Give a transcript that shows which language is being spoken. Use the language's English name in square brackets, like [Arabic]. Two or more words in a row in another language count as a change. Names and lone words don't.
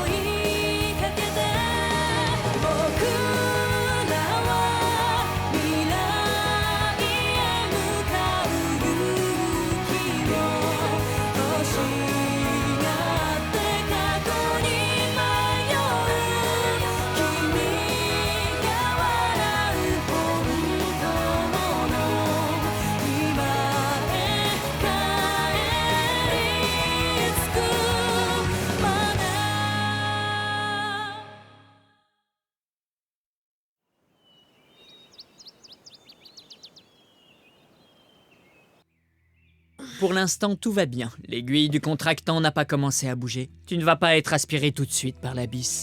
[Japanese] いかけて僕らは未来へ向かう勇気を欲しがって過去に迷う君が笑う本当の今へ帰り着くまで [French] Pour l'instant, tout va bien. L'aiguille du contractant n'a pas commencé à bouger. Tu ne vas pas être aspiré tout de suite par l'abysse.